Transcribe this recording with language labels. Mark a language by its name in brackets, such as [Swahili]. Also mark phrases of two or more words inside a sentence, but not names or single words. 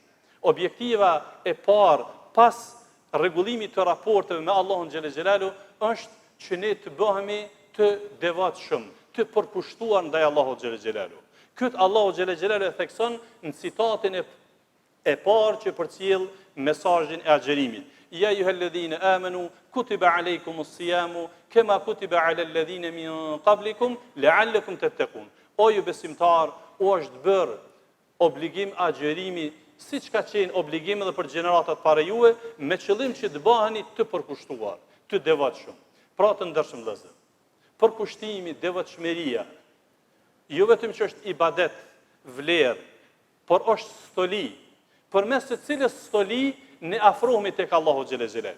[Albanian] Objektiva e parë pas rregullimit të raporteve me Allahun [Arabic] جل جلاله [Albanian] është që ne të bëhemi të devotshëm, të përkushtuar ndaj Allahut [Arabic] جل جلاله. [Albanian] Këtë Allahu [Arabic] جل جلاله [Albanian] e thekson në citatin e parë që përcjell mesazhin e agjerimit. [Arabic] يا أيها الذين آمنوا كتب عليكم الصيام كما كتب على الذين من قبلكم لعلكم تتقون. [Albanian] O ju besimtar, u është bërë obligim agjerimi, siç ka qenë obligim edhe për gjeneratat para juve, me qëllim që të bëheni të përkushtuar, të devotshëm. Pra të ndershëm vëllezër. Përkushtimi, devotshmëria, jo vetëm që është ibadet, vlerë, por është stoli, përmes të cilës stoli ne afrohemi tek Allahu [Arabic] جل جلاله.